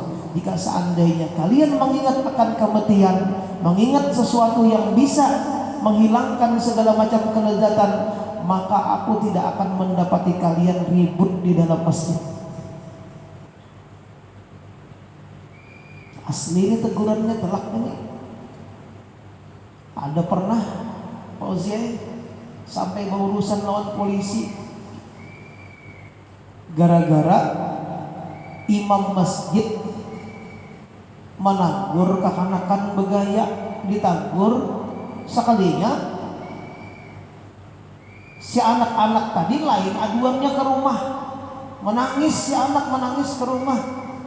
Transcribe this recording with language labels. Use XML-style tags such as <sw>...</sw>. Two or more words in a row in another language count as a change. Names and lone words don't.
<id>Jika seandainya kalian mengingat akan kematian, mengingat sesuatu yang bisa menghilangkan segala macam kelezatan, maka aku tidak akan mendapati kalian ribut di dalam masjid. Asli ini tegurannya telak ini.</id> <bjn>Ada pernah Pak Uziai sampai berurusan lawan polisi gara-gara imam masjid menegur kekanakan begaya, ditegur sekalinya si anak-anak tadi lain aduannya ke rumah, menangis si anak menangis ke rumah.</bjn>